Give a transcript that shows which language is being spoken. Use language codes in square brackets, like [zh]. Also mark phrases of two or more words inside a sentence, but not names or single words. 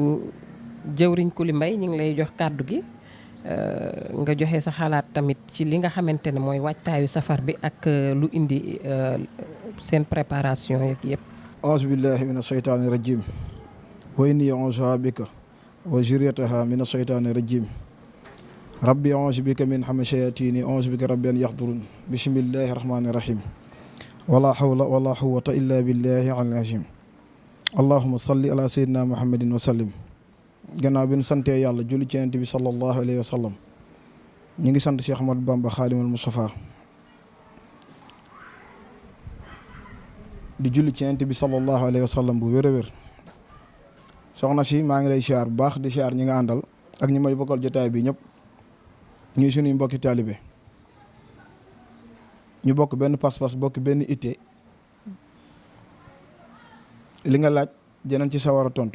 [wo] jëwriñ Kuli Mbay ñu ngi lay jox kàddu gi nga joxe sa xalaat tamit ci li nga xamante ne mooy waajtaayu safar bi ak lu indi seen préparation yeeg yëpp. [ar] أعوذ بالله من الشيطان الرجيم وإني أعوذ بك وذريتها من الشيطان الرجيم رب أعوذ بك من همزات أعوذ بك رب أن يحضرون بسم الله الرحمن الرحيم ولا حول ولا قوة إلا بالله العظيم اللهم صل على سيدنا محمد وسلم. gannaaw bi ñu santee yàlla julli ci Yonent bi صلى الله عليه وسلم ñu ngi sant Cheikh Ahmadou Bamba Xaadimal Mustafa di julli ci Yonent bi صلى الله عليه وسلم bu wér a wér soxna si maa ngi lay siyaar bu baax di siyaar ñi nga àndal ak ñi may bokkal jotaay bi ñëpp ñuy suñuy mbokki taalibe ñu bokk benn pas-pas bokk benn itte li nga laaj dinañ ci sawar a tontu.